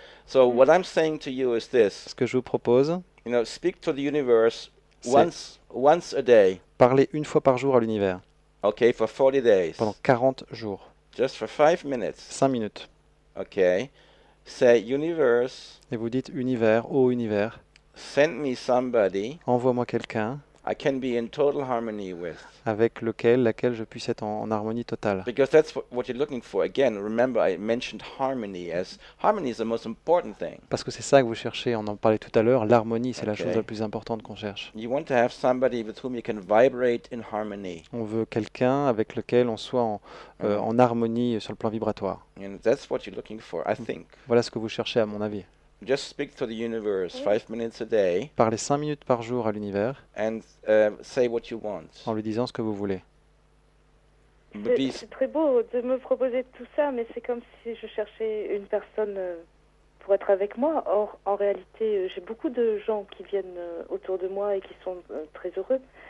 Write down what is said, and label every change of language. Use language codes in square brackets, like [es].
[en] So what I'm saying to you is this, [fr] Ce que je vous propose, [en] you know, speak to the universe [fr] C'est- [en] once a day, [fr] parlez une fois par jour à l'univers, [en] okay, for 40 days, [fr] pendant 40 jours, [en] just for 5 minutes, [fr] 5 minutes. [en] okay? Say, universe, [fr] Et vous dites univers, ô univers, [en] send me somebody [fr] envoie-moi quelqu'un [en] I can be in total harmony with. [fr] avec laquelle je puisse être en harmonie totale. [en] Because that's what you're looking for. Again, remember I mentioned harmony as harmony is the most important thing. [fr] Parce que c'est ça que vous cherchez, on en parlait tout à l'heure, l'harmonie, c'est la Ok. chose la plus importante qu'on cherche. [en] You want to have somebody with whom you can vibrate in harmony. [fr] On veut quelqu'un avec lequel on soit en harmonie sur le plan vibratoire. [en] And that's what you're looking for, I think. [fr] Voilà ce que vous cherchez à mon avis. [en] Just speak to the universe 5 minutes a day [fr] Parlez 5 minutes par jour à l'univers [en] and say what you want. [fr] en lui disant ce que vous voulez. [en] But be [fr] C'est très beau de me proposer tout ça, mais c'est comme si je cherchais une personne pour être avec moi. Or, en réalité, j'ai beaucoup de gens qui viennent autour de moi et qui sont très heureux.